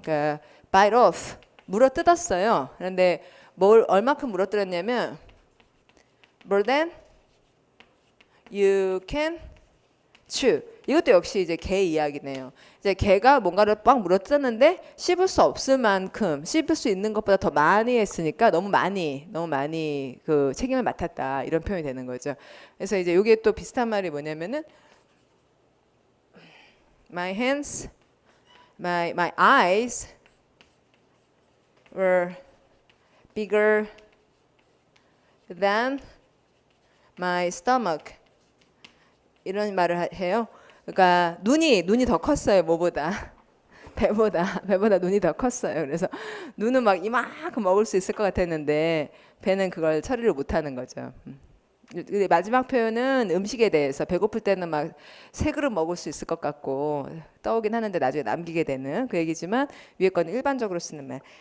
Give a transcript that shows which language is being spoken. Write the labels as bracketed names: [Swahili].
[Korean] 그러니까 bite off 물어 뜯었어요. 그런데 뭘 얼마큼 물어 뜯었냐면 [English] more than you can chew. [Korean] 이것도 역시 이제 개 이야기네요. 이제 개가 뭔가를 빡 물어뜯었는데 씹을 수 없을 만큼 씹을 수 있는 것보다 더 많이 했으니까 너무 많이 그 책임을 맡았다 이런 표현이 되는 거죠. 그래서 이제 이게 또 비슷한 말이 뭐냐면은 [English] my hands, my eyes were bigger than my stomach. [Korean] 이런 말을 해요. 그러니까 눈이 더 컸어요. 뭐보다 배보다 눈이 더 컸어요. 그래서 눈은 막 이만큼 먹을 수 있을 것 같았는데 배는 그걸 처리를 못하는 거죠. 근데 마지막 표현은 음식에 대해서 배고플 때는 막 세 그릇 먹을 수 있을 것 같고 떠오긴 하는데 나중에 남기게 되는 그 얘기지만 위에 거는 일반적으로 쓰는 말.